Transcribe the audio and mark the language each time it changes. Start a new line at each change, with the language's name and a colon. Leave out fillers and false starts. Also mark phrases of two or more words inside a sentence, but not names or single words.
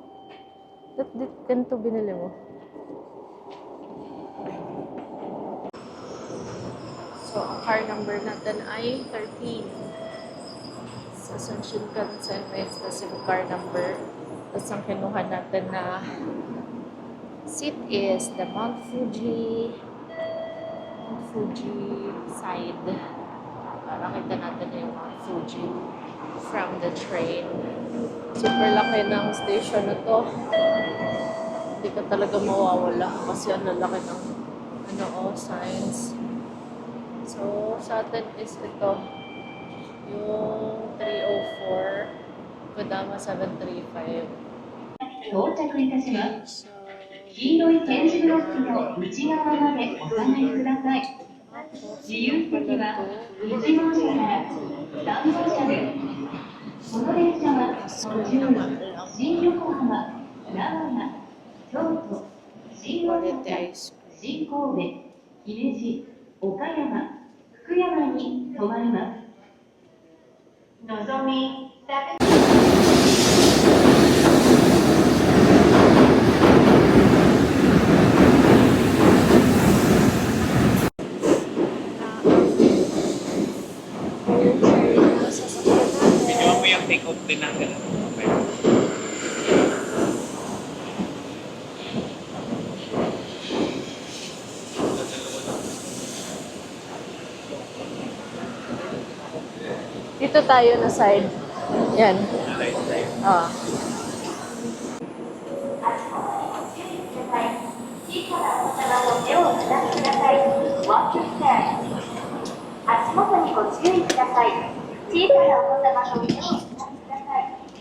Filipino: Ganito binili mo. So, ang car number natin ay 13. Sa Shinkansen may specific car number. Tapos ang kinuha natin na
English: seat is the Mount Fuji side.
Filipino: Para kita natin yung Mount Fuji
English: from the train.
Filipino: Super laki ng station na to. Hindi ka talaga mawawala kasi ang lalaki ng signs. So, sa atin is ito. Yung 304, Kodama 735.
Japanese: 到着いたします。黄色い点字ブロックの内側までお下がりください。自由席は1号車から3号車です。この列車は途中に新横浜、長野、京都、新大阪、新神戸、姫路、岡山、福山に停まります。のぞみ、
Filipino: Video mo yung take-out din ng ganun. Okay. Dito tayo na side. Yan. Ah.
Japanese: 足元にご注意ください。小さなお子様の目をお立てください。